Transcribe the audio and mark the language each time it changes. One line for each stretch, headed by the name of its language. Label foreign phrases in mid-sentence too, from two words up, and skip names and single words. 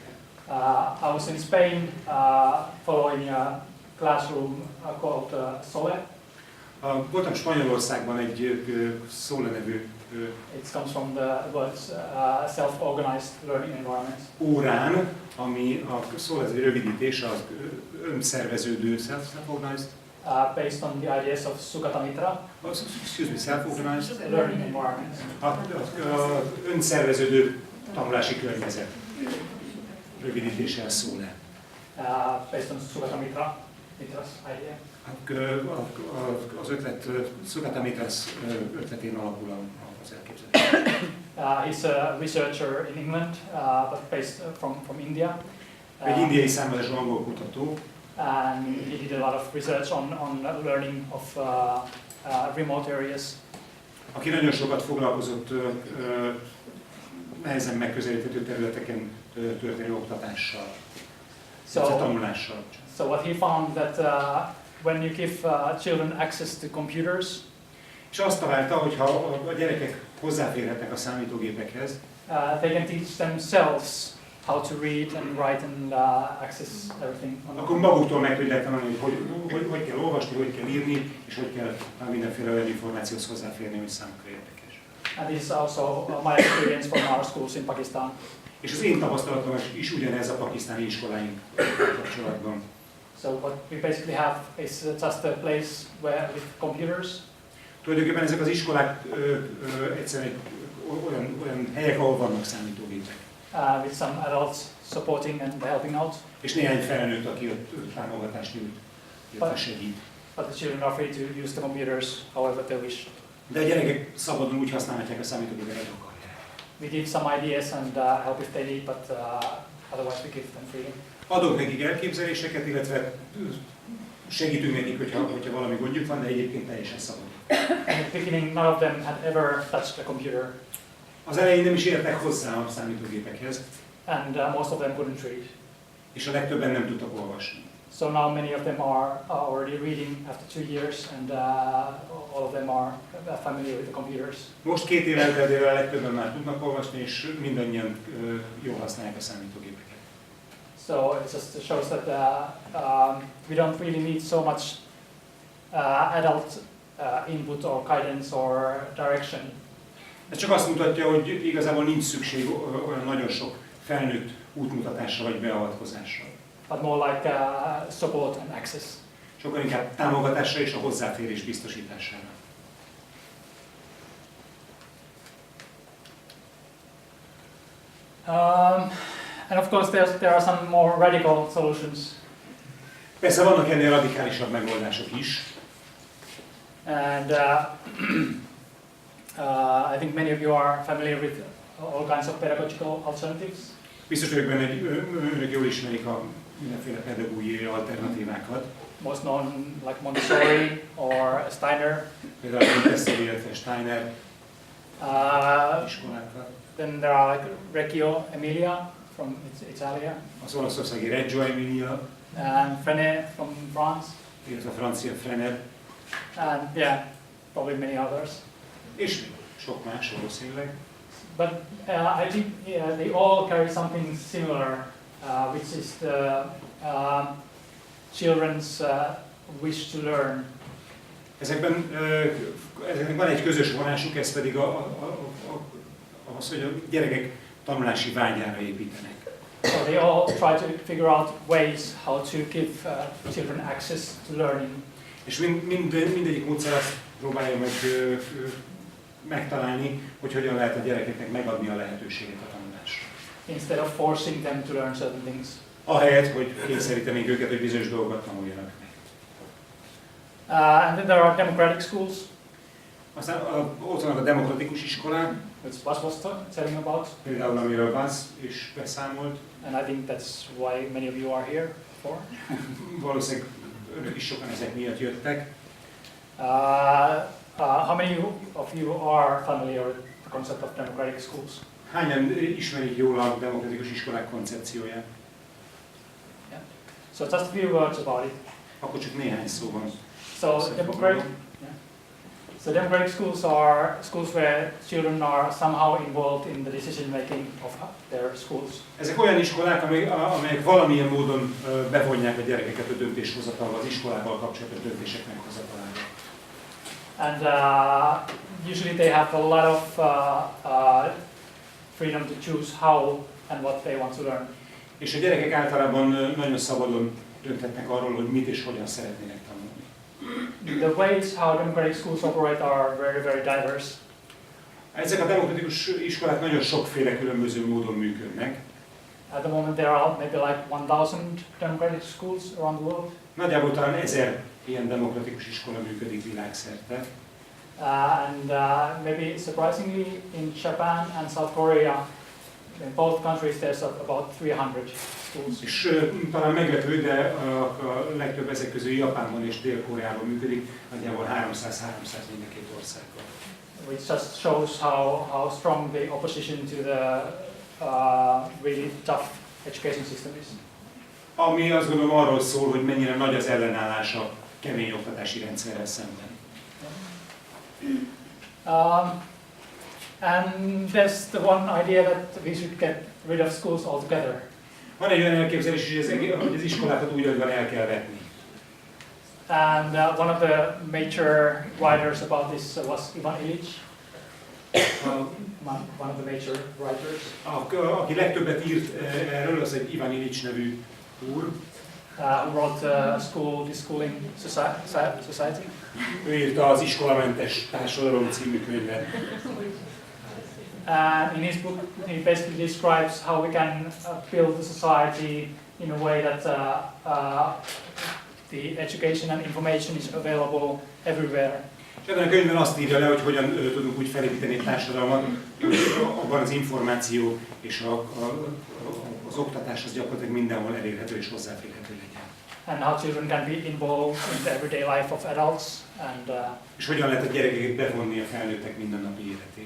English: I was in Spain following a classroom called SOLE.
Hungarian: Voltam Spanyolországban egy SOLE nevű
English: It comes from the words self-organized learning environment.
Hungarian: órán, ami a SOLE ez egy rövidítés, az önszerveződő,
English: self-organized. Based on the ideas of Sukata Mitra. Excuse me, self-organized Learning environment.
Hungarian: Az önszerveződő tanulási környezet. Rövidítése a SOLE.
English: Based on Sukata Mitra's idea.
Hungarian: Az ötlet Sukata Mitra's ötletén alapul az elképzelés.
English: He's a researcher in England, but based from India.
Hungarian: Egy indiai származású angol kutató.
English: And he did a lot of research on learning of remote areas.
Hungarian: Aki nagyon sokat foglalkozott nehezen megközelíthető területeken történő oktatással, tanulással.
English: So what he found that when you give children access to computers,
Hungarian: és azt találta, hogy ha a gyerekek hozzáférhetnek a számítógépekhez,
English: they can teach themselves how to read and write and access everything.
Hungarian: Akkor maguktól meg tudják tanulni, hogy kell olvasni, hogy kell írni, és hogy kell mindenféle olyan információhoz hozzáférni, ami számukra érdekes.
English: And this is also my experience from our schools in Pakistan.
Hungarian: És az én tapasztalatom is ugyanez a pakisztáni iskoláink kapcsolatban.
English: So what we basically have is just a place where with computers.
Hungarian: Tulajdonképpen ezek az iskolák egyszerűen olyan helyek, ahol vannak számítógépek.
English: With some adults supporting and helping out.
Hungarian: És néhány felnőtt, aki ott támogatást nyújt, illetve segít.
English: But the children are free to use the computers however they wish.
Hungarian: De a gyerekek szabadon úgy használhatják a számítógépet, ahogy akarják.
English: We give some ideas and help if they need, but otherwise we give them freedom.
Hungarian: Adunk nekik elképzeléseket, illetve segítünk nekik, hogyha valami gondjuk van, de egyébként teljesen szabad.
English: In the beginning, none of them had ever touched a computer.
Hungarian: Az elején nem is értek hozzá a számítógépekhez.
English: And most of them couldn't read.
Hungarian: És a legtöbben nem tudtak olvasni.
English: So now many of them are already reading after 2 years, and all of them are familiar with the computers.
Hungarian: Most 2 év elteltével a legtöbben már tudnak olvasni, és mindannyian jól használják a számítógépeket.
English: So it just shows that we don't really need so much adult input or guidance or direction.
Hungarian: Ez csak azt mutatja, hogy igazából nincs szükség olyan nagyon sok felnőtt útmutatásra vagy beavatkozásra.
English: But more like support and access.
Hungarian: Sokkal inkább támogatásra és a hozzáférés biztosítására.
English: And of course there are some more radical solutions.
Hungarian: Persze vannak ennél radikálisabb megoldások is.
English: And I think many of you are familiar with all kinds of pedagogical alternatives.
Hungarian: Biztos vagyok benne, hogy önök jól ismerik a mindenféle pedagógiai alternatívákat.
English: Most known like Montessori or Steiner.
Hungarian: Például a Montessori, illetve Steiner iskolákat.
English: Then there are like Reggio Emilia from Italia.
Hungarian: Az olaszországi Reggio Emilia.
English: And Freinet from France.
Hungarian: Illetve a francia Freinet.
English: And yeah, probably many others.
Hungarian: És sok más valószínűleg.
English: But I think they all carry something similar, which is the children's wish to learn.
Hungarian: Ezeknek van egy közös vonásuk, ez pedig az, hogy a gyerekek tanulási vágyára építenek.
English: So they all try to figure out ways how to give children access to learning.
Hungarian: És mindegyik módszer azt próbálja meg megtalálni, hogy hogyan lehet a gyerekeknek megadni a lehetőséget a tanulásra.
English: Instead of forcing them to learn certain things.
Hungarian: Ahelyett, hogy kényszerítenénk őket, hogy bizonyos dolgokat tanuljanak meg.
English: And then there are democratic schools.
Hungarian: Aztán ott vannak a demokratikus iskolák,
English: which Bas was telling about,
Hungarian: például amiről Bas is beszámolt.
English: and I think that's why many of you are here for.
Hungarian: Valószínűleg önök is sokan ezek miatt jöttek.
English: How many of you are familiar with the concept of democratic schools?
Hungarian: Hányan ismerik jól a demokratikus iskolák koncepcióját?
English: Yeah. So just a few words about it.
Hungarian: Akkor csak néhány szó van.
English: So democratic schools are schools where children are somehow involved in the decision making of their schools.
Hungarian: Ezek olyan iskolák, amelyek valamilyen módon bevonják a gyerekeket a döntéshozatalba, az iskolával kapcsolatos döntések meghozatalába.
English: And usually they have a lot of freedom to choose how and what they want to learn.
Hungarian: És a gyerekek általában nagyon szabadon dönthetnek arról, hogy mit és hogyan szeretnének tanulni.
English: The ways how democratic schools operate are very, very diverse.
Hungarian: Ezek a demokratikus iskolák nagyon sokféle különböző módon működnek.
English: At the moment there are maybe like 1000 democratic schools around the world.
Hungarian: Nagyjából talán 1000 ilyen demokratikus iskola működik világszerte.
English: And maybe surprisingly in Japan and South Korea, in both countries there's about 300 schools.
Hungarian: És talán meglepő, de a legtöbb ezek közül Japánban és Dél-Koreában működik, nagyjából 300-300 mindkét országban.
English: Which just shows how strong the opposition to the really tough education system is.
Hungarian: Ami azt gondolom arról szól, hogy mennyire nagy az ellenállás a kemény oktatási rendszerrel szemben.
English: And there's the one idea that we should get rid of schools altogether.
Hungarian: Van egy olyan elképzelés, hogy az iskolákat úgy agyban el kell vetni.
English: And one of the major writers about this was Ivan Illich. One of the major writers.
Hungarian: Aki legtöbbet írt erről, az egy Ivan Illich nevű úr.
English: Who wrote School Deschooling Society.
Hungarian: Ő írta az Iskolamentes Társadalom című könyvet.
English: In his book, he basically describes how we can build the society in a way that the education and information is available everywhere.
Hungarian: Ebben a könyvben azt írja le, hogy hogyan tudunk úgy felépíteni egy társadalmat, hogy abban az információ és az oktatás az gyakorlatilag mindenhol elérhető és hozzáférhető legyen.
English: And how children can be involved in the everyday life of adults.
Hungarian: És hogyan lehet a gyerekeket bevonni a felnőttek mindennapi életébe.